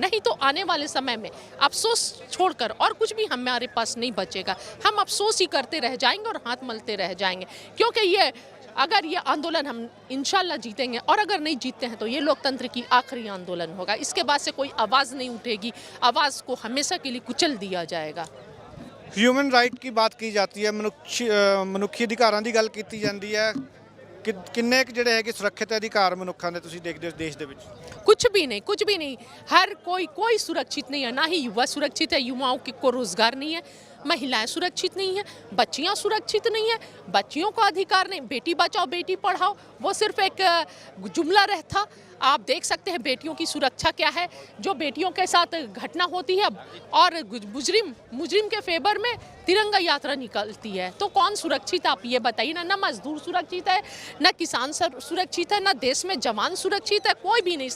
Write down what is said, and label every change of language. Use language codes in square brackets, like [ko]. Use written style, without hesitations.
[hi] नहीं तो आने वाले समय में अफसोस छोड़कर और कुछ भी हमारे पास नहीं बचेगा। हम अफसोस ही करते रह जाएंगे और हाथ मलते रह जाएंगे, क्योंकि ये अगर ये आंदोलन हम इंशाल्लाह जीतेंगे, और अगर नहीं जीतते हैं तो ये लोकतंत्र की आखिरी आंदोलन होगा। इसके बाद से कोई आवाज़ नहीं उठेगी, आवाज़ को हमेशा के लिए कुचल दिया जाएगा। [pa] ਹਿਊਮਨ ਰਾਈਟ [hi] की बात की जाती है, [pa] ਮਨੁੱਖੀ ਅਧਿਕਾਰਾਂ ਦੀ ਗੱਲ ਕੀਤੀ ਜਾਂਦੀ ਹੈ। ਕਿੰਨੇ ਕੁ ਜਿਹੜੇ ਹੈਗੇ ਸੁਰੱਖਿਅਤ ਅਧਿਕਾਰ ਮਨੁੱਖਾਂ ਦੇ ਤੁਸੀਂ ਦੇਖਦੇ ਹੋ ਦੇਸ਼ ਦੇ ਵਿੱਚ? [hi] कुछ भी नहीं, कुछ भी नहीं। हर कोई सुरक्षित नहीं है, ना ही युवा सुरक्षित है, युवाओं को रोजगार नहीं है, महिलाएं सुरक्षित नहीं है, बच्चियां सुरक्षित नहीं है, बच्चियों को अधिकार नहीं। बेटी बचाओ बेटी पढ़ाओ वो सिर्फ एक जुमला रहता। आप देख सकते हैं बेटियों की सुरक्षा क्या है। जो बेटियों के साथ घटना होती है और मुजरिम के फेवर में तिरंगा यात्रा निकलती है, तो कौन सुरक्षित आप ये बताइए ना। ना मजदूर सुरक्षित है, ना किसान सुरक्षित है, ना देश में जवान सुरक्षित है, कोई भी नहीं।